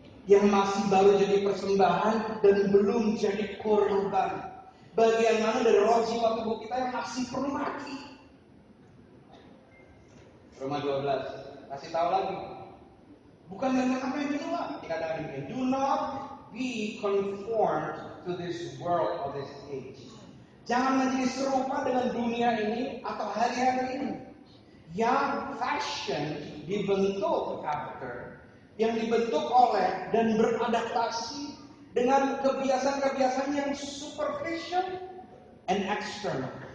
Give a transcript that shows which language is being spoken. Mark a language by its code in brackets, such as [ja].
[id] Yang masih baru jadi persembahan dan belum jadi korban. Bagian mana dari roh, jiwa, tubuh kita yang masih perlu mati? Roma 12 kasih tahu lagi. Bukan dengan apa yang di luar. Dikatakan demikian. [en] Do not be conformed to this world or this age. [id] Jangan menjadi serupa dengan dunia ini atau hari-hari ini. Yang fashion dibentuk after, yang dibentuk oleh dan beradaptasi dengan kebiasaan-kebiasaan yang [en] superficial and external.